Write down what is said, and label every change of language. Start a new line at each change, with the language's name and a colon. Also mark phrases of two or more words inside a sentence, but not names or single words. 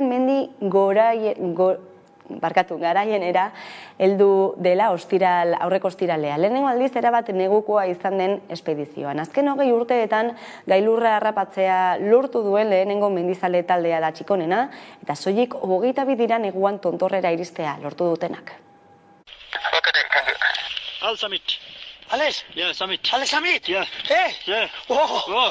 Basque: mendi garaienera heldu dela aurreko ostiralea. Lehenengo aldiz erabat negukoa izan den espedizioan. Azken 20 urteetan gailurra harrapatzea lortu duen lehenengo mendizale taldea da Txikonena, eta soilik 22 dira neguan tontorrera iristea lortu dutenak.
English: Al Samit. Alex? Yeah, Samit. Alex Samit? Yeah. Yeah. Oh!